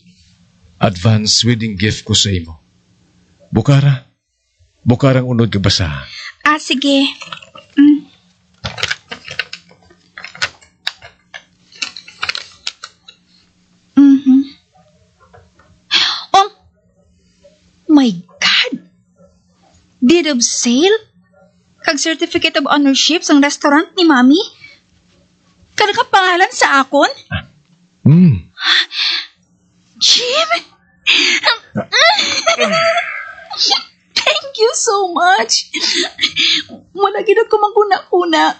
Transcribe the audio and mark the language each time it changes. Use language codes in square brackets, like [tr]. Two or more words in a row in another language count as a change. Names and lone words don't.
[en] advance wedding gift [hil] ko sa imo. Bukara. Bukarang unod ka basa. Sige. [en] Oh, my God! Deed of sale? [hil] Kag [en] certificate of ownership [hil] sang restaurant ni Mami? Kada ka pangalan sa akon? [en] Jim? Thank you so much. [hil] Wala gid ako magkuna-kuna.